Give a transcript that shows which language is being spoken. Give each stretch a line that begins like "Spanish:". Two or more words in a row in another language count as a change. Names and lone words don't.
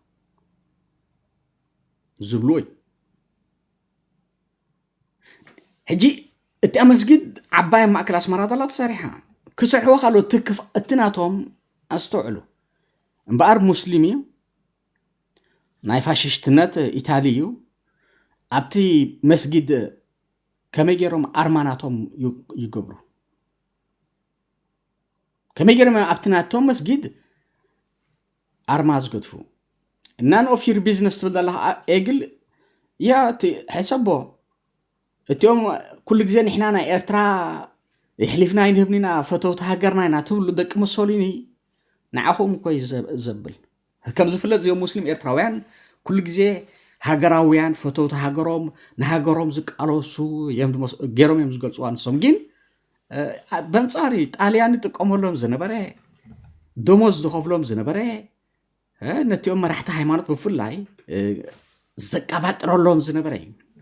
Tigrinya: ዝብልዎ ሕጂ እቲ መስጊድ ዓባይ ማእከል ኣስመራ ዘላ ተሰሪሓ ክስርሕዎ ካልኦት እቲ ናቶም ኣስተውዕሉ እምበኣር ሙስሊም እዩ ናይ ፋሽስትነት ኢታሊ እዩ ኣብቲ መስጊድ ከመይ ገይሮም ኣርማናቶም ይገብሩ ከመይ ገይሮም ኣብቲ ናቶም መስጊድ ኣርማ ዝገድፉ
English: none of your business
Tigrinya: ትብል ዘለኻ ኤግል ያ ሕሰቦ እቲኦም ኩሉ ግዜ ንሕና ናይ ኤርትራ ይሕሊፍና ይንህብኒና ፈተውቲ ሃገርና ኢና ትብሉ ደቂ ሙሶሊኒ ንዓኹም እኮ ዘብል ከም ዝፍለጥ እዚኦም ሙስሊም ኤርትራውያን ኩሉ ግዜ ሃገራውያን ፈተውቲ ሃገሮም ንሃገሮም ዝቃለሱ ገይሮም እዮም ዝገልፅዋ ንሶም ግን በንጻሪ ጣልያን ይጥቀመሎም ዝነበረ ደሞዝ ዝኸፍሎም ዝነበረ ነቲኦም መራሕቲ ሃይማኖት ብፍላይ ዘቀባጥረሎም ዝነበረ እዩ